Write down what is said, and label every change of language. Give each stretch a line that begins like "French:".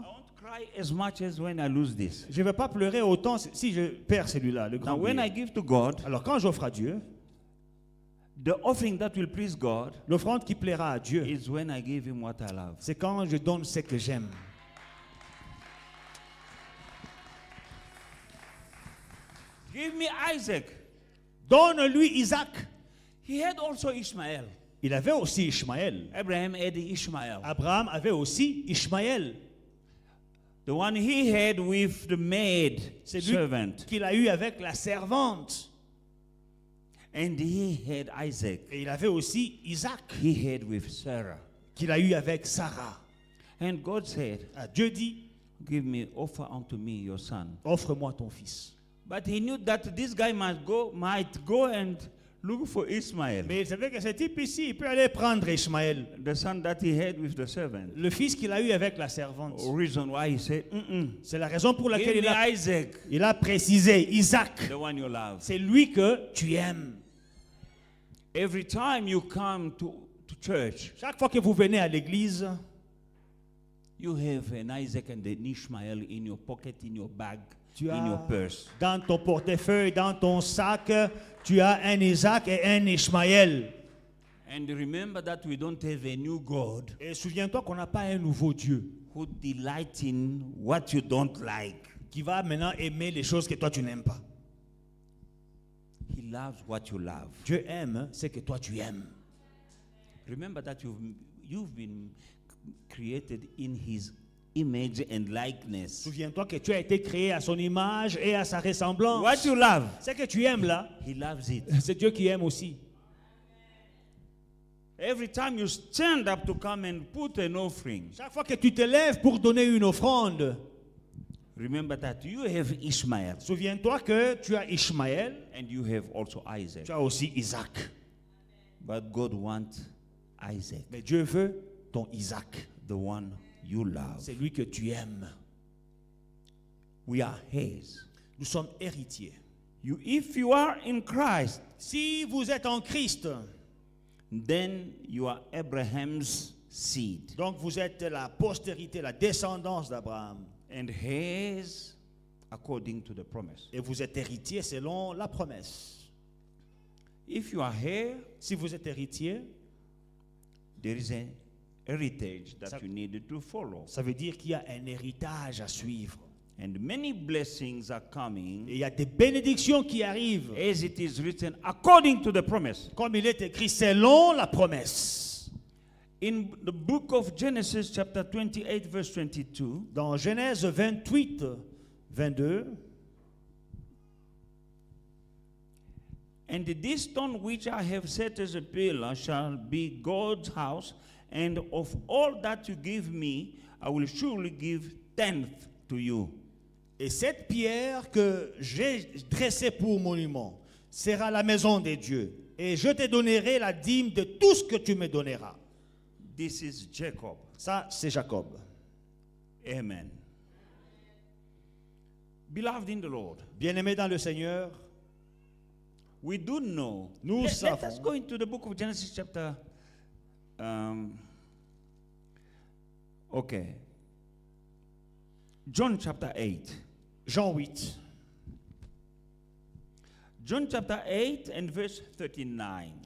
English: I won't cry as much as when I lose this.
French: je ne vais pas pleurer autant si je perds celui-là, le grand
English: Now, when I
French: billet.
English: give to God,
French: Alors quand j'offre à Dieu,
English: the offering that will please God
French: l'offrande qui plaira à Dieu,
English: is when I give Him what I love.
French: c'est quand je donne ce que j'aime.
English: Give me Isaac.
French: Donne-lui Isaac.
English: He had also Ishmael.
French: Il avait aussi Ishmaël.
English: Abraham had Ishmael.
French: Abraham avait aussi Ishmaël.
English: The one he had with the maid
French: C'est lui
English: servant.
French: qu'il a eu avec la servante.
English: And he had Isaac.
French: Et il avait aussi Isaac
English: He had with Sarah.
French: qu'il a eu avec Sarah.
English: And God said,
French: Ah, Dieu dit,
English: offer unto me your son.
French: offre-moi ton fils.
English: But he knew that this guy might go and look for Ishmael,
French: Mais il savait que ce type ici, il peut aller prendre Ishmaël,
English: the son that he had with the servant.
French: le fils qu'il a eu avec la servante.
English: Reason why he said,
French: C'est la raison pour laquelle
English: give me Isaac,
French: il a précisé, Isaac,
English: the one you love.
French: c'est lui que tu aimes.
English: Every time you come to church,
French: Chaque fois que vous venez à l'église,
English: you have an Isaac and an Ishmael in your pocket, in your bag,
French: tu
English: in your as purse.
French: dans ton portefeuille, dans ton sac, tu as un Isaac et un Ishmaël.
English: And remember that we don't have a new God
French: Et souviens-toi qu'on n'a pas un nouveau Dieu
English: who delights in what you don't like.
French: qui va maintenant aimer les choses que toi tu n'aimes pas.
English: He loves what you love.
French: Dieu aime ce que toi tu aimes.
English: Remember that you've been created in his image and likeness.
French: Souviens-toi que tu as été créé à son image et à sa ressemblance.
English: What you love,
French: Ce que tu aimes là,
English: he loves it.
French: c'est Dieu qui aime aussi.
English: Every time you stand up to come and put an offering,
French: Chaque fois que tu te lèves pour donner une offrande,
English: remember that you have Ishmael
French: souviens-toi que tu as Ishmaël,
English: and you have also Isaac.
French: tu as aussi Isaac.
English: But God wants Isaac,
French: Mais Dieu veut ton Isaac.
English: the one you love.
French: C'est lui que tu aimes.
English: We are his.
French: Nous sommes héritiers.
English: If you are in Christ,
French: Si vous êtes en Christ,
English: then you are Abraham's seed
French: donc vous êtes la postérité, la descendance d'Abraham.
English: and his according to the promise.
French: Et vous êtes héritier selon la promesse.
English: If you are here,
French: Si vous êtes héritier,
English: there is an heritage that
French: Ça-
English: you need to follow.
French: ça veut dire qu'il y a un héritage à suivre.
English: And many blessings are coming
French: Et il y a des bénédictions qui arrivent.
English: as it is written according to the promise.
French: Comme il est écrit selon la promesse.
English: In the book of Genesis chapter 28 verse 22,
French: Dans Genèse 28, 22,
English: and this stone which I have set as a pillar shall be God's house, and of all that you give me, I will surely give tenth to you.
French: et cette pierre que j'ai dressée pour monument sera la maison des dieux. Et je te donnerai la dîme de tout ce que tu me donneras.
English: This is Jacob.
French: Ça, c'est Jacob.
English: Amen. Beloved in the Lord,
French: Bien-aimé dans le Seigneur,
English: we do know.
French: Nous
English: Let us
French: savons.
English: go into the book of Genesis chapter. Okay. John chapter 8.
French: Jean 8.
English: John chapter 8 and verse 39.